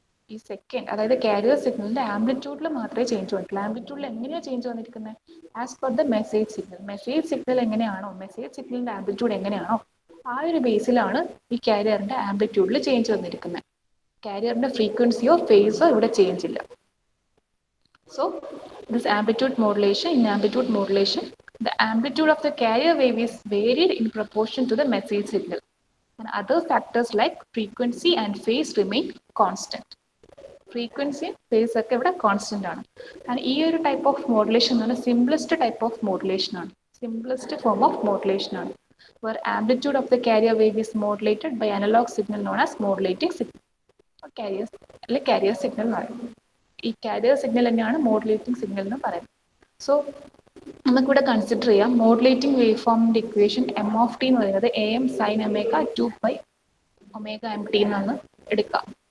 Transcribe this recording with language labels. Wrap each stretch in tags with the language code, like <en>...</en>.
<ml>ഈ സെക്കൻഡ്, അതായത് കാരിയർ സിഗ്നലിന്റെ ആംപ്ലിറ്റ്യൂഡിൽ മാത്രമേ ചേഞ്ച് വന്നിട്ടുള്ളൂ. ആംപ്ലിറ്റ്യൂഡിൽ എങ്ങനെയാണ് ചേഞ്ച് വന്നിരിക്കുന്നത്?</ml> <en>As per the message signal.</en> <ml>Message signal എങ്ങനെയാണോ, മെസ്സേജ് സിഗ്നലിന്റെ ആംപ്ലിറ്റ്യൂഡ് എങ്ങനെയാണോ ആ ഒരു ബേസിലാണ് ഈ കാരിയറിന്റെ ആംപ്ലിറ്റ്യൂഡിൽ ചേഞ്ച് വന്നിരിക്കുന്നത്. കാരിയറിന്റെ ഫ്രീക്വൻസിയോ ഫേസോ ഇവിടെ ചേഞ്ച് ഇല്ല.</ml> <en>So this amplitude modulation, in amplitude modulation, the amplitude of the carrier wave is varied in proportion to the message signal, and other factors like frequency and phase remain constant.</en> <ml>Frequency, phase ഒക്കെ ഇവിടെ constant ആണ്. And ഈ ഒരു type of modulation എന്ന് പറഞ്ഞാൽ simplest type of modulation ആണ്, simplest form of modulation ആണ്.</ml> <en>where amplitude of the carrier wave is modulated by analog signal known as modulating signal.</en> <ml>Careers അല്ലെങ്കിൽ കാരിയർ സിഗ്നൽ എന്ന് പറയും. ഈ കാരിയർ സിഗ്നൽ തന്നെയാണ് modulating signal എന്ന് പറയുന്നത്. സോ നമുക്കിവിടെ കൺസിഡർ ചെയ്യാം മോഡുലേറ്റിംഗ് വേവ് ഫോമിന്റെ ഇക്വേഷൻ എം ഓഫ് ടി എന്ന് പറയുന്നത് A M sine omega 2 π ωmt എന്നാണ് എടുക്കാം.</ml>